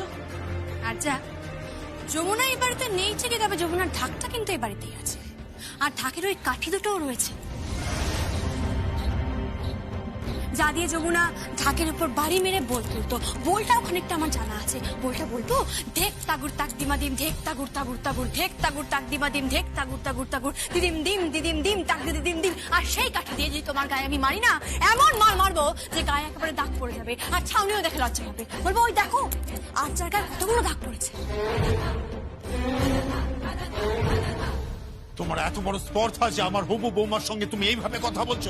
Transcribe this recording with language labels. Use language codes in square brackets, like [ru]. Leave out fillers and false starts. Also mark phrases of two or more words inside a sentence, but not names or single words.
[bn] আর যা, যমুনা এই বাড়িতে নেই ঠিকই, তবে যমুনার ঢাকটা কিন্তু এই বাড়িতেই আছে, আর ঢাকের ওই কাঠি দুটোও রয়েছে, যা দিয়ে যমুনা ঢাকের উপর বাড়ি মেরে বল তুলতো। বলটাও খানিকটা আমার জানা আছে। বলটা বলতো, ঢেক তাগুর তাক দিমা দিম, ঢেক তাগুর তাগুর তাগুর, ঢেক তাগুর তাক দিমা দিম, ঢেক তাগুর তাগুর তাগুর, দিদিম দিম দিদিম দিম, তাক দিদি দিম দিম। আর সেই কাঠি দিয়ে যদি তোমার গায়ে আমি মারি না, এমন মার মারবো যে গায়ে একেবারে দাগ পড়ে যাবে, আর ছাউনিও দেখে লজ্জা হবে। বলবো, ওই দেখো আর যার গায়ে কতগুলো দাগ পড়েছে। তোমার এত বড় স্পর্ধা যে আমার হবু বৌমার সঙ্গে তুমি এইভাবে কথা বলছো?